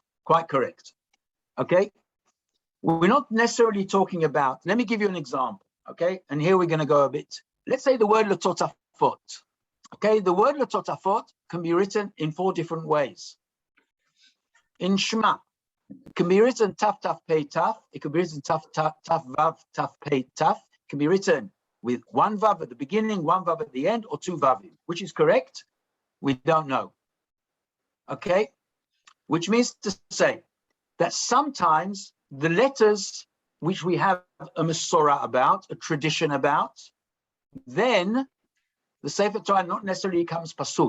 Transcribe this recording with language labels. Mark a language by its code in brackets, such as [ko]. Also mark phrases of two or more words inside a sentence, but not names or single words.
[en] Quite correct. Okay? We're not necessarily talking about, let me give you an example. Okay? And here we're going to go a bit. Let's say the word L'totafot. Okay? The word L'totafot can be written in 4 different ways. In Shema, it can be written [he] taf taf pei taf. [en] It can be written [he] taf taf taf vav taf pei taf. [en] It can be written with 1 vav at the beginning, 1 vav at the end, or 2 vavim. Which is correct? We don't know. Okay? Which means to say that sometimes the letters which we have a Masorah about, a tradition about, then the [he] Sefer Torah [en] not necessarily becomes pasul.